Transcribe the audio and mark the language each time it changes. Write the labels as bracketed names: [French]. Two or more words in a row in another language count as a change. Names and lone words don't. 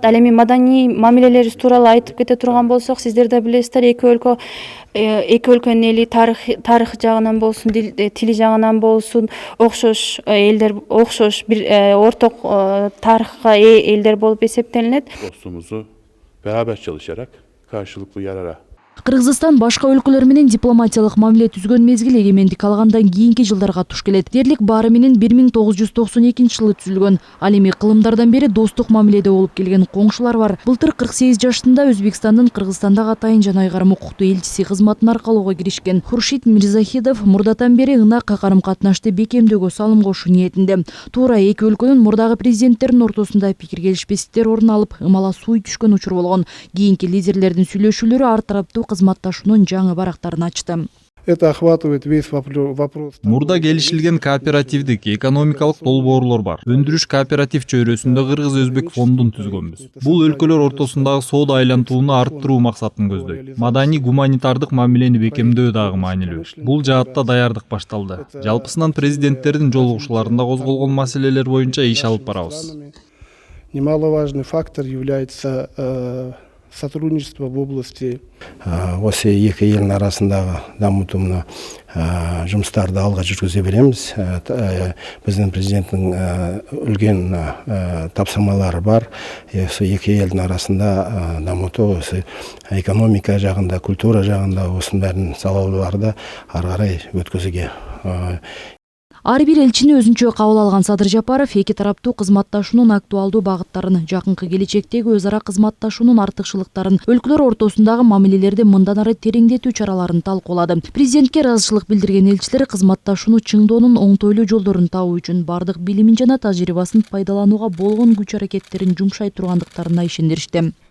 [Kyrgyz] Ал эми маданий мамилелерибиз тууралуу айтып кете турган болсок, сиздер да билесиздер, эки өлкөнүн эли тарых жагынан болсун, тили жагынан болсун, окшош элдер, окшош бир орток тарыхка ээ элдер болуп эсептелинет. [Turkish] Dostumuzu beraber çalışarak karşılıklı yarara. [Kyrgyz] Кыргызстан башка өлкөлөр менен дипломатиялык мамиле түзгөн мезгил эгемендик алгандан кийинки жылдарга туш келет. Дерлик баары менен 1992-жылы түзүлгөн. Ал эми кылымдардан бери достук мамиледе болуп келген коңшулар бар. Былтыр 48 жаштында Өзбекстандын Кыргызстандагы атайын жана айгарым укуктуу элчиси кызматын аркалоого киришкен. Хуршид Мирзахидов мурдатан бери ынак карым катнашты бекемдөөгө салым кошуу ниетинде. Туура эки өлкөнүн мурдагы президенттеринин ортосунда пикир келишпестиктер орун алып, ымала суй түшкөн учур болгон. Кийинки лидерлердин сүйлөшүүлөрү ар тараптуу кызматташуунун жаңы барактарын ачты. [Russian] Это охватывает весь вопрос. [Kyrgyz] Мурда келишилген кооперативдик, экономикалык долбоорлор бар. Өндүрүш кооператив чөйрөсүндө Кыргыз-Өзбек фондун түзгөнбүз. Бул өлкөлөр ортосундагы соода айлантууну арттыруу максатын көздөйт. Маданий гуманитардык мамилени бекемдөө дагы маанилүү. Бул жаатта даярдык башталды. Жалпысынан президенттердин жолугушууларында козголгон маселелер боюнча иш алып барабыз. [Russian] Немаловажный фактор является сотрудничество в области. [Kazakh] Осы екі елдің арасындағы дамытуына жұмыстарды алға жүргізе береміз. Біздің президенттің үлкен тапсырмалары бар. Осы екі елдің арасында дамыту, осы экономика жағында, культура жағында, осының бәрін салаларды ары қарай өткізуге. [Kyrgyz] Ар бир элчини өзүнчө кабыл алган Садыр Жапаров эки тараптуу кызматташуунун актуалдуу багыттарын, жакынкы келечектеги өз ара кызматташуунун артыкчылыктарын, өлкөлөр ортосундагы мамилелерди мындан ары тереңдетүү чараларын талкуулады. Президентке ыраазычылык билдирген элчилер кызматташууну чыңдоонун оңтойлуу жолдорун табуу үчүн бардык билимин жана тажрыйбасын пайдаланууга болгон күч аракеттерин жумшай тургандыктарына ишендиришти.